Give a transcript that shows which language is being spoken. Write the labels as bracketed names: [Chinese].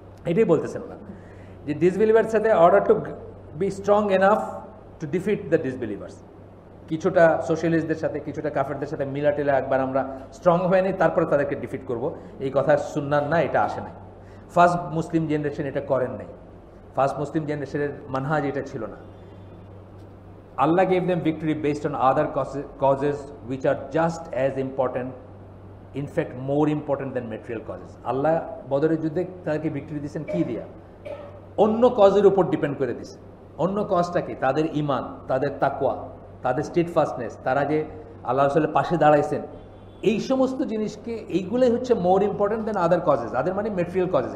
[Bangla] এটাই বলতেছেন না যে ডিসবিলিভার্স সাথে [English] order to be strong enough to defeat the disbelievers, [Bangla] কিছুটা সোশ্যালিস্টদের সাথে কিছুটা কাফেরদের সাথে মিলাটিলা একবার আমরা স্ট্রং হয়ে নিই, তারপরে তাদেরকে ডিফিট করব, এই কথা সুন্নাত না, এটা আসে নাই। ফার্স্ট মুসলিম জেনারেশন এটা করেন নাই, ফার্স্ট মুসলিম জেনারেশনের মানহাজ এটা ছিল না। [English] Allah gave them victory based on other causes which are just as important, in fact more important than material causes. [Bangla] আল্লাহ বদরের যুদ্ধে তাদেরকে ভিক্টরি দিয়েছেন কি দিয়া? অন্য কজের উপর ডিপেন্ড করে দিয়েছে। অন্য কজটা কি? তাদের ইমান, তাদের তাকওয়া, তাদের স্টেডফাস্টনেস, তারা যে আল্লাহ রাসূলের পাশে দাঁড়াইছেন, এই সমস্ত জিনিসকে, এইগুলোই হচ্ছে [English] more important than other causes, [Bangla] আদার মানে মেটেরিয়াল কজেস।